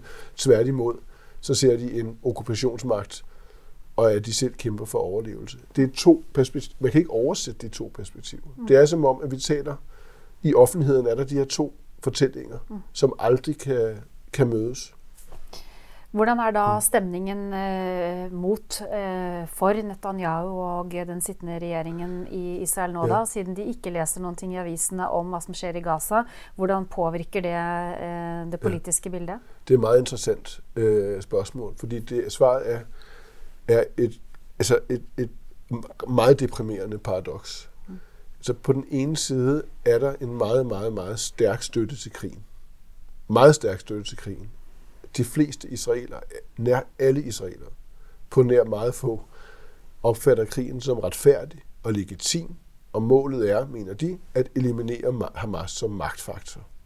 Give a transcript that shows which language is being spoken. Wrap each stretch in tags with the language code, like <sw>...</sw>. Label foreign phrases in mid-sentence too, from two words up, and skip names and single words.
<da>Tværtimod, så ser de en okkupationsmagt, og at de selv kæmper for overlevelse. Det er to perspektiver. Man kan ikke oversætte de to perspektiver. Det er som om, at vi taler i offentligheden, er der de her to fortællinger, som aldrig kan mødes.</da> <no>Hvordan er da stemningen for Netanyahu og den sittende regjeringen i Israel nå da, siden de ikke leser noen ting i avisene om hva som skjer i Gaza? Hvordan påvirker det politiske bildet?</no> <da>Det er et meget interessant spørgsmål, fordi svaret er et meget deprimerende paradoks. Så på den ene side er der en meget, meget, meget stærk støtte til krigen. Meget stærk støtte til krigen. De fleste israelere, nær alle israelere, på nær meget få, opfatter krigen som retfærdig og legitim, og målet er, mener de, at eliminere Hamas som magtfaktor.</da>